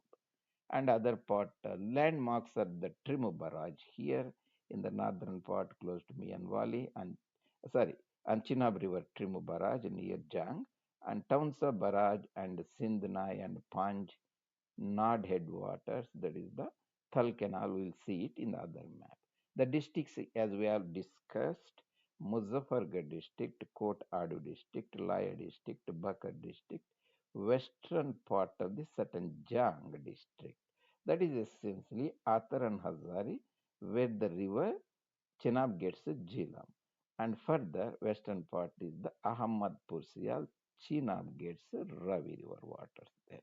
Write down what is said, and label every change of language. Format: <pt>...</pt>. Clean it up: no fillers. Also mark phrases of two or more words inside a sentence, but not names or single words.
<en>And other part landmarks are the Trimu Barrage here in the northern part close to Mian Valley and sorry, and Chenab River Trimu Barrage near Jang, and Townsa Barrage and Sindhnai and Panj Nod headwaters, that is the Thal Canal. We'll see it in the other map. The districts, as we have discussed, Muzaffargarh district, Kot Adu district, Laya district, Bakar district, western part of the Satanjang district. That is essentially Athar and Hazari, where the river Chenab gets Jhelum. And further, western part is the Ahmadpur Sial, Chenab gets Ravi river waters there.</en>